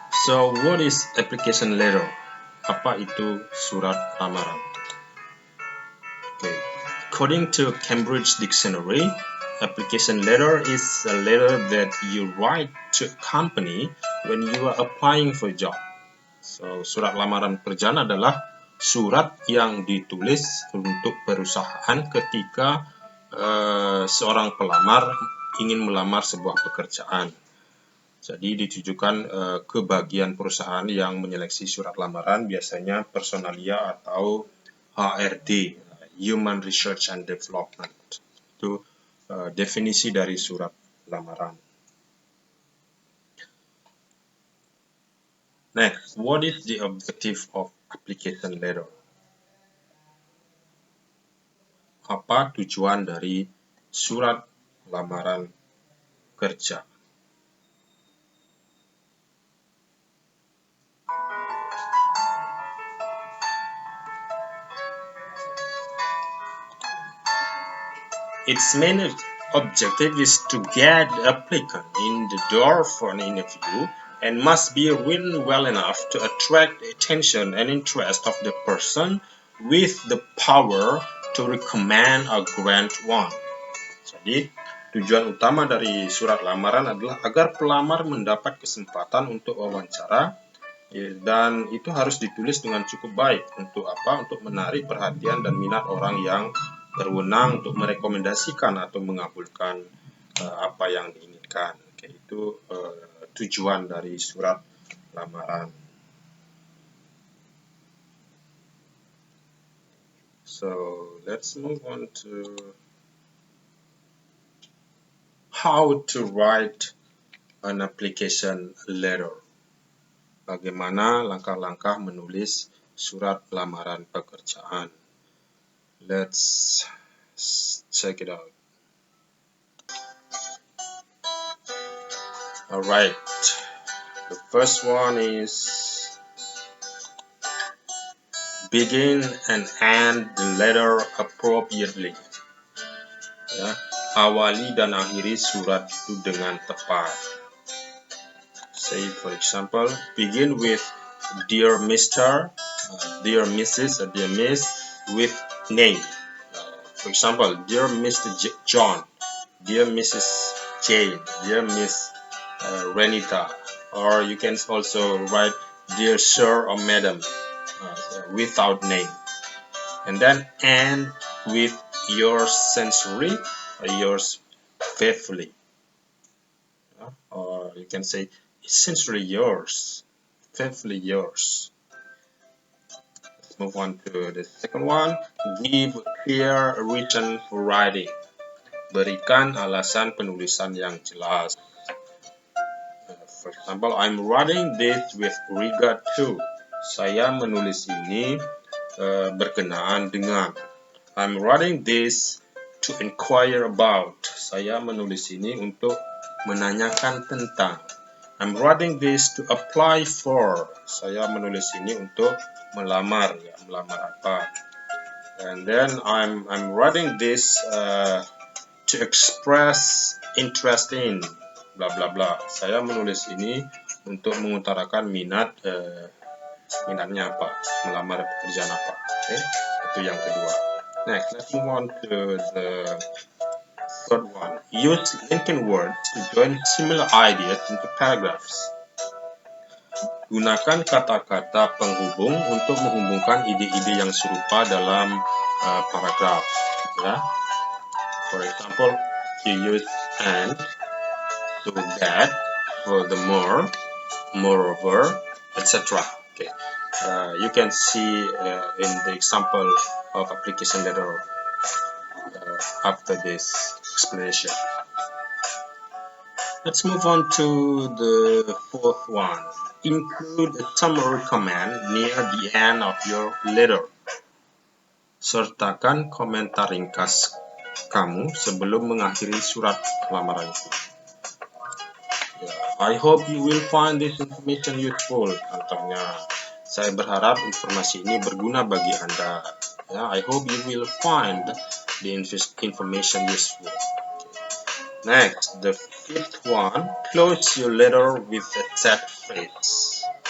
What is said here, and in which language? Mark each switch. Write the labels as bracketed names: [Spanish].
[English] So, what is application letter? [Indonesian] Apa itu surat lamaran? [English] Okay, according to Cambridge Dictionary, application letter is a letter that you write to a company when you are applying for a job. [Indonesian] So, surat lamaran pekerjaan adalah surat yang ditulis untuk perusahaan ketika seorang pelamar ingin melamar sebuah pekerjaan. Jadi ditujukan ke bagian perusahaan yang menyeleksi surat lamaran, biasanya personalia atau HRD, Human Research and Development. Itu definisi dari surat lamaran. [English] Next, what is the objective of application letter? [Indonesian] Apa tujuan dari surat lamaran kerja? [English] Its main objective is to get the applicant in the door for an interview and must be written well enough to attract the attention and interest of the person with the power to recommend or grant one. [Indonesian] Jadi, tujuan utama dari surat lamaran adalah agar pelamar mendapat kesempatan untuk wawancara, dan itu harus ditulis dengan cukup baik. Untuk apa? Untuk menarik perhatian dan minat orang yang berwenang untuk merekomendasikan atau mengabulkan apa yang diinginkan. Oke, itu tujuan dari surat lamaran. [English] So, let's move on to how to write an application letter. [Indonesian] Bagaimana langkah-langkah menulis surat lamaran pekerjaan. [English] Let's check it out. Alright, the first one is begin and end the letter appropriately. [Indonesian] Ya, awali dan akhiri surat itu dengan tepat. [English] Say, for example, begin with Dear Mr., Dear Mrs., or Dear Miss with name. For example, Dear Mr. John, Dear Mrs. Jane, Dear Miss Renita, or you can also write Dear Sir or Madam without name, and then end with yours sincerely or yours faithfully, or you can say sincerely yours, faithfully yours. Let's move on to the second one. Give clear reason for writing. [Indonesian] Berikan alasan penulisan yang jelas. [English] For example, I'm writing this with regard to. [Indonesian] Saya menulis ini berkenaan dengan. [English] I'm writing this to inquire about. [Indonesian] Saya menulis ini untuk menanyakan tentang. [English] I'm writing this to apply for. [Indonesian] Saya menulis ini untuk melamar, ya, melamar apa. [English] And then I'm writing this to express interest in, bla bla bla. [Indonesian] Saya menulis ini untuk mengutarakan minatnya apa, melamar pekerjaan apa. Okay? Itu yang kedua. [English] Next, let's move on to the third one. Use linking words to join similar ideas into paragraphs. [Indonesian] Gunakan kata-kata penghubung untuk menghubungkan ide-ide yang serupa dalam paragraf. Ya. [English] For example, you use and, so that, furthermore, moreover, etc. Okay. You can see in the example of application letter after this explanation. Let's move on to the fourth one. Include a summary comment near the end of your letter. [Indonesian] Sertakan komentar ringkas kamu sebelum mengakhiri surat lamaran itu. [English] I hope you will find this information useful. [Indonesian] Contohnya, saya berharap informasi ini berguna bagi Anda. [English] I hope you will find the information useful. Next, the fifth one, close your letter with a set phrase.